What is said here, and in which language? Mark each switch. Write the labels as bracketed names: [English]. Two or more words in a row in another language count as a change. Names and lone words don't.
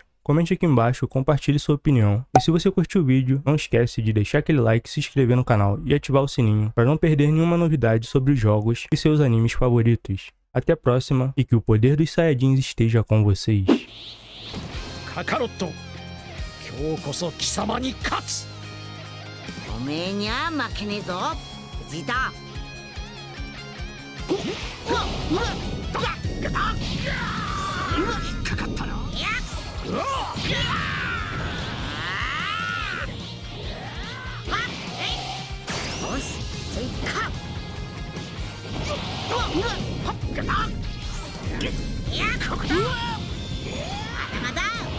[Portuguese] Comente aqui embaixo, compartilhe sua opinião. E se você curtiu o vídeo, não esquece de deixar aquele like, se inscrever no canal e ativar o sininho para não perder nenhuma novidade sobre os jogos e seus animes favoritos. Até a próxima e que o poder dos Saiyajins esteja com vocês. Kakaroto, [Japanese] 今日こそ貴様に勝つ。おめえにゃ負けねえぞ。ジータ。うわっうわっよし追加いやここだまだまだ